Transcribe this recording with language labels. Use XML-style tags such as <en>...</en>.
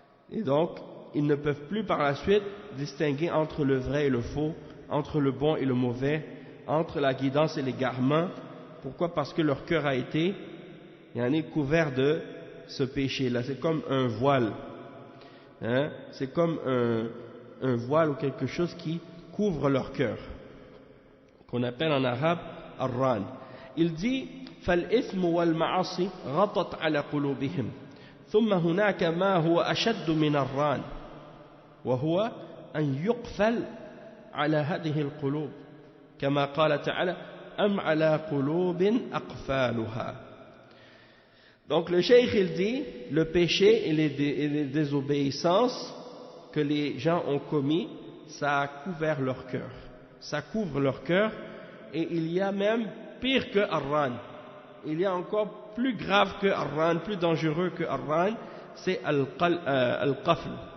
<fr>Et donc ils ne peuvent plus par la suite distinguer entre le vrai et le faux, entre le bon et le mauvais, entre la guidance et l'égarement. Pourquoi? Parce que leur cœur a été couvert de ce péché-là. C'est comme un voile, c'est comme un voile ou quelque chose qui couvre leur cœur. qu'on appelle en arabe Ar-Ran. Il dit</fr> <ar>فالإثم والمعاصي غطت على قلوبهم ثم هناك ما هو أشد من الران وهو أن يقفل على هذه القلوب كما قال تعالى أم على قلوب أقفالها.</ar> <fr>Donc le cheikh il dit le péché et les désobéissances que les gens ont commis, ça a couvert leur cœur, ça couvre leur cœur, et il y a même pire que Ar-Ran, il y a encore plus grave que Ar-Ran, plus dangereux que Ar-Ran, c'est Al-Qafl,</fr>